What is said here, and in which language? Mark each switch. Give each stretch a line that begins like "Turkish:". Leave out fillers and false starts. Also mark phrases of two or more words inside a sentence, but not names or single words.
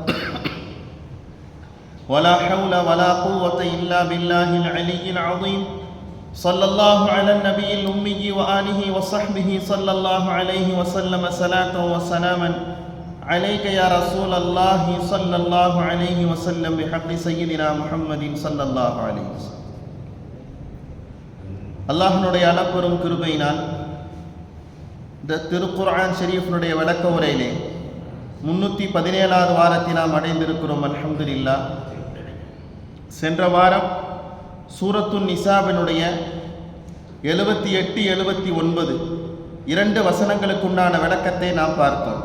Arabic: ولا حول ولا قوة إلا بالله العلي العظيم صلى الله على النبي الأمي وآله وصحبه صلى الله عليه وسلم صلاة وسلاما عليك يا رسول الله صلى الله عليه وسلم بحق سيدنا محمد صلى الله عليه وسلم
Tamil: அல்லாஹ்வுடைய அளப்பெரும் கிருபையினால் இந்த திருக்குர்ஆன் ஷரீஃபினுடைய விளக்க உரையிலே 317வது வாரத்தை நாம் அடைந்திருக்கிறோம். அல்ஹம்துலில்லாஹ். சென்ற வாரம் சூரத்துன் நிசாவினுடைய 78 79 இரண்டு வசனங்களுக்குண்டான விளக்கத்தை நாம் பார்த்தோம்.